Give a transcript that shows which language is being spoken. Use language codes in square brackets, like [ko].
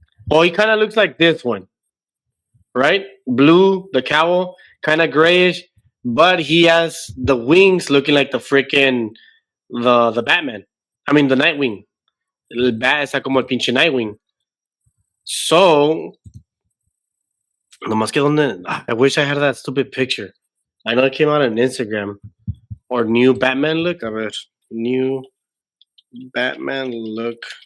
[en] Oh, he kind of looks like this one, right? Blue, the cowl, kind of grayish, but he has the wings looking like the freaking the Batman. I mean the Nightwing. [es] El bat está como el pinche Nightwing. [en] So, [es] nomás que donde [en] I wish I had that stupid picture. I know it came out on Instagram. Or new Batman look. [es] A ver, [en] new Batman look.